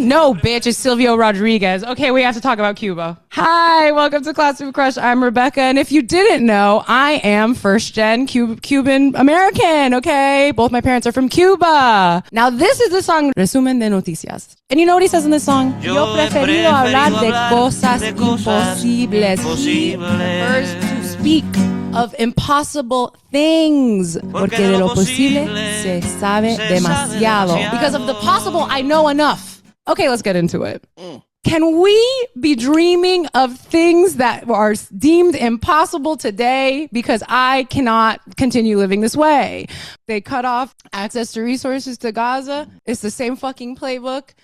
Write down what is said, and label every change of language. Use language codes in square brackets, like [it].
[en] No, bitch, it's Silvio Rodriguez. Okay, we have to talk about Cuba. Hi, welcome to Class of Crush. I'm Rebecca, and if you didn't know, I am first-gen Cuban American, okay? Both my parents are from Cuba. Now, this is the song Resumen de Noticias. And you know what he says in this song? [es] Yo preferido hablar de cosas imposibles. [en] He prefers to speak of impossible things. [es] Porque de lo posible se sabe demasiado. [en] Because of the possible, I know enough. Okay, let's get into it. Can we be dreaming of things that are deemed impossible today because I cannot continue living this way? They cut off access to resources to Gaza. It's the same fucking playbook.